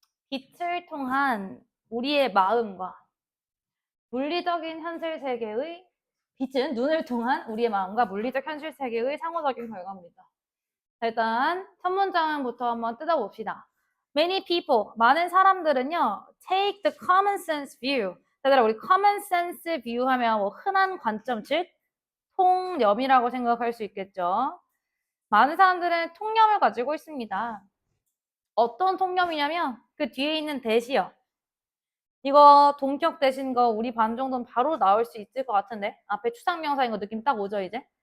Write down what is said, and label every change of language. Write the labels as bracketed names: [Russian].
[Korean] 빛을 통한 우리의 마음과 물리적인 현실 세계의 빛은 눈을 통한 우리의 마음과 물리적 현실 세계의 상호작용 결과입니다. 자, 일단 첫 문장부터 한번 뜯어봅시다. [English] Many people, [Korean] 많은 사람들은요, [English] take the common sense view. [Korean] 얘들아, 우리 common sense view 하면 뭐 흔한 관점, 즉 통념이라고 생각할 수 있겠죠. 많은 사람들은 통념을 가지고 있습니다. 어떤 통념이냐면 그 뒤에 있는 대시요. 이거 동격 대신 거 우리 반 정도는 바로 나올 수 있을 것 같은데 앞에 추상명사인 거 느낌 딱 오죠 이제?